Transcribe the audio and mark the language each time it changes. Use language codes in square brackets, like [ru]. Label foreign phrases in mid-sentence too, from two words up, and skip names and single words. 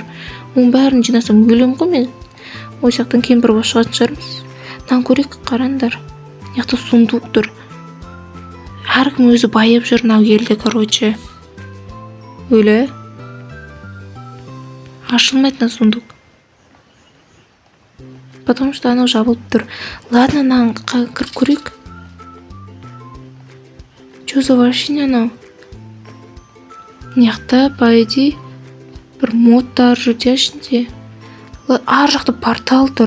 [kk] Оның бәрін жинасам өлем ғой мен. Ой, сақтан кейін бір бош шығатын шығармыз. Нан көрейік, қараңдар. Яқта сундук тұр. Әркім өзі байып жүр мынау елде, короче. Өлі. Ашылмайды сундук. [ru] Потому что [kk] анау жабылып тұр. Ладно, кіріп көрейік. [ru] Чё за машина анау? [kk] Мынаяқта [ru] по идее [kk] бір модтар жүр ішінде. Ар жақта портал тұр.